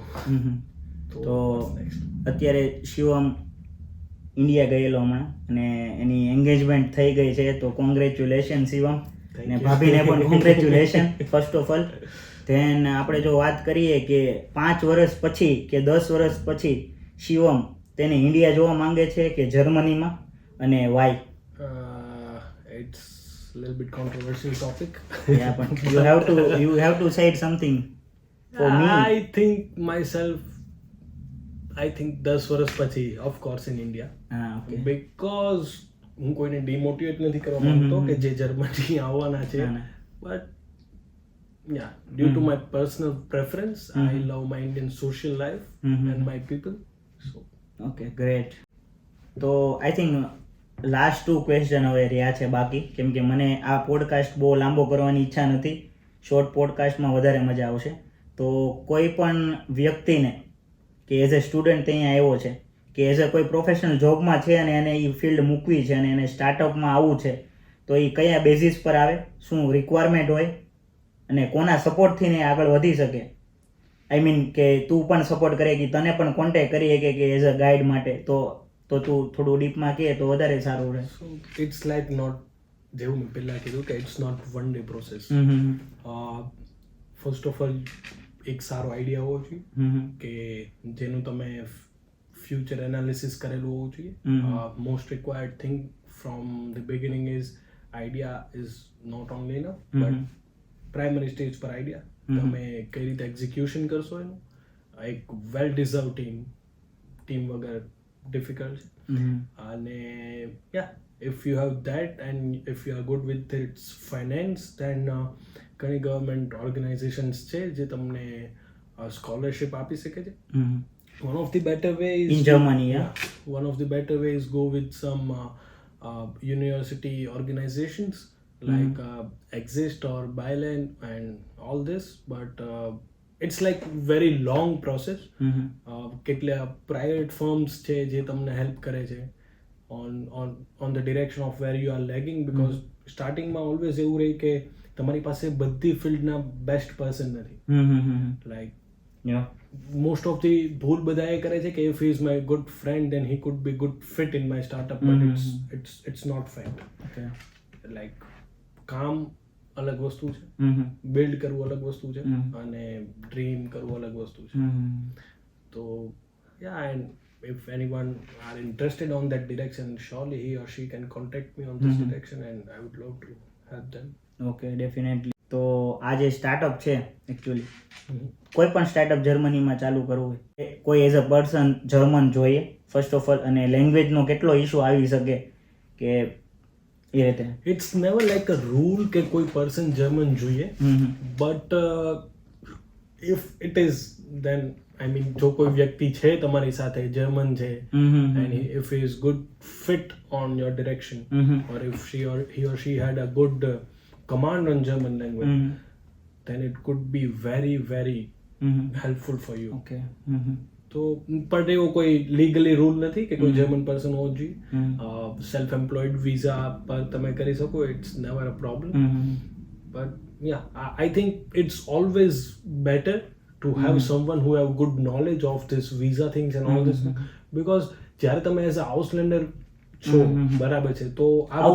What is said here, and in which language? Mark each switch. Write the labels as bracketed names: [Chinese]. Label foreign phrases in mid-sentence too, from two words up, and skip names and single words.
[Gujarati] તો અત્યારે શિવમ ઇન્ડિયા ગયેલો હમણાં અને એની એન્ગેજમેન્ટ થઈ ગઈ છે, તો કોંગ્રેચ્યુલેશન શિવમ, અને ભાભીને પણ કોંગ્રેચ્યુલેશન [English] first of all. [Gujarati] ધેન આપણે જો વાત કરીએ કે 5 વર્ષ પછી કે 10 વર્ષ પછી શિવમ તેને ઇન્ડિયા જોવા માંગે છે કે જર્મનીમાં, અને વાય? [English] ઇટ્સ little bit controversial topic. Yeah, but you have to say something for me. I think 10 [Gujarati] વર્ષ પછી [English] of course in India. Okay. [Gujarati] Because હું કોઈને ડિમોટિવેટ નથી કરવા માંગતો કે જે જર્મની આવવાના છે, [English] but yeah, due to my personal preference, I love my Indian social life and my people. So okay, great. [Gujarati] તો [English] I think last 2 question [Gujarati] હવે રહ્યા છે બાકી, કેમ કે મને આ પોડકાસ્ટ બહુ લાંબો કરવાની ઈચ્છા નથી, [English] short podcastમાં [Gujarati] વધારે મજા આવશે. તો કોઈ પણ વ્યક્તિને કે [English] as a student [Gujarati] ત્યાં આવ્યો છે કે [English] as a [Gujarati] કોઈ [English] professional jobમાં [Gujarati] છે અને એને એ ફિલ્ડ મૂકવી છે અને એને સ્ટાર્ટઅપમાં આવવું છે, તો એ કયા બેઝિસ પર આવે, શું રિક્વાયરમેન્ટ હોય, અને કોના સપોર્ટથી ને આગળ વધી શકે? [English] I mean [Gujarati] કે તું પણ સપોર્ટ કરે કે તને પણ કોન્ટેક્ટ કરી શકે કે [English] as a guide [Gujarati] માટે, તો તું થોડું ડીપમાં કહે તો વધારે સારું રહે. [English] So it's like not, [Gujarati] જેવું મેં પહેલા કીધું કે [English] it's not one day process. first of all [Gujarati] એક સારો આઈડિયા હોવો જોઈએ કે જેનું તમે [English] future analysis [Gujarati] કરેલું હોવું જોઈએ. [English] Most required thing from the beginning is idea is not only enough, but primary stage [Gujarati] પર આઈડિયા તમે કઈ રીતે એક્ઝિક્યુશન કરશો એનું. એક [English] well deserve team [Gujarati] વગર ડિફિકલ્ટ છે. અને યા [English] if you have that and if you are good with its finance, then [Gujarati] ઘણી ગવર્મેન્ટ ઓર્ગેનાઇઝેશન્સ છે જે તમને સ્કોલરશિપ આપી શકે છે. [English] one of the better ways in Germany, one of the better ways go with some university organizations like Exist or Byland and all this, but it's like very long process. [Gujarati] કેટલા [English] private firms [Gujarati] છે જે તમને હેલ્પ કરે છે [English] on the direction of where you are lagging, because starting [Gujarati] માં always એવું રહે કે તમારી પાસે બધી ફિલ્ડના [English] best person [Gujarati] નથી. [English] લાઈક most of the [Gujarati] ભૂલ બધા એ કરે છે કે [English] if he is my good friend then he could be good fit in my startup, but it's not fact. [Gujarati] like કામ અલગ વસ્તુ છે, બિલ્ડ કરવું અલગ વસ્તુ છે, અને ડ્રીમ કરવું અલગ વસ્તુ છે. તો [English] yeah, and if anyone are interested on that direction, surely he or she can contact me on this direction and I would love to help them. Okay, definitely. [Gujarati] તો આ જે સ્ટાર્ટઅપ છે એકચ્યુઅલી કોઈ પણ સ્ટાર્ટઅપ જર્મનીમાં ચાલુ કરવું હોય, કોઈ [English] as a person [Gujarati] જર્મન જોઈએ [English] first of all, [Gujarati] અને લેંગ્વેજનો કેટલો ઇશ્યુ આવી શકે કે એ રીતે? [English] It's never like a rule [Gujarati] કે કોઈ પર્સન જર્મન જોઈએ, [English] but if it is then I mean [Gujarati] જો કોઈ વ્યક્તિ છે તમારી સાથે જર્મન છે [English] and if he is good fit on your direction, or if he or she had a good command on German language, then it could be very very helpful for you. Okay. [Gujarati] તો બટ એવો કોઈ [English] legally rule [Gujarati] નથી કે કોઈ [English] German person [Gujarati] હોવો જોઈએ. [English] self employed visa [Gujarati] પર તમે કરી શકો, [English] it's never a problem. But ya I think it's always better to have someone who have good knowledge of this visa things and all this, because [Gujarati] જ્યારે તમે એઝ અ હાઉસલેન્ડર છો, બરાબર છે. તો આ બધા